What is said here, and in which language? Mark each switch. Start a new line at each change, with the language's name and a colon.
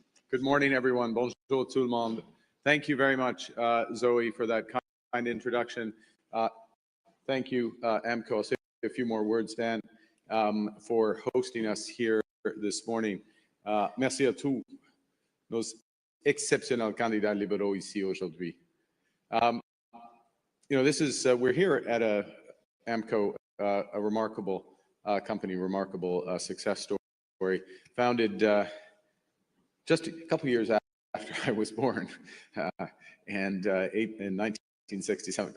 English: Good morning, everyone.
French: Bonjour tout le monde.
English: Thank you very much, Zoe, for that kind introduction. Thank you, AMCO. I'll say a few more words, Dan, for hosting us here this morning.
French: Merci à tous nos exceptionnels candidats libéraux ici aujourd'hui.
English: You know, this is, we're here at AMCO, a remarkable company, remarkable success story, founded just a couple years after I was born, and in 1967.